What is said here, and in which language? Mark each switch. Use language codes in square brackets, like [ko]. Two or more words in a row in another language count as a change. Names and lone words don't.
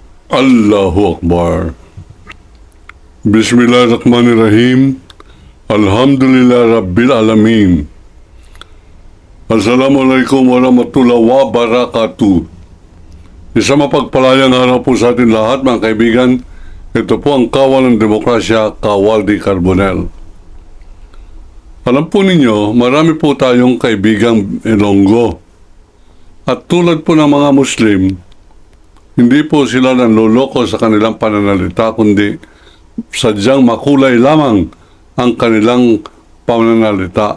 [ar] الله أكبر. بسم الله الرحمن الرحيم. الحمد لله رب العالمين. السلام عليكم ورحمة الله وبركاته. [tl] Isang mapagpalayang araw po sa atin lahat, mga kaibigan. Ito po ang Kawal ng Demokrasya, Kawal di Carbonel. Alam po ninyo, marami po tayong kaibigang Ilonggo. At tulad po ng mga Muslim, hindi po sila nanloloko sa kanilang pananalita, kundi sadyang makulay lamang ang kanilang pananalita.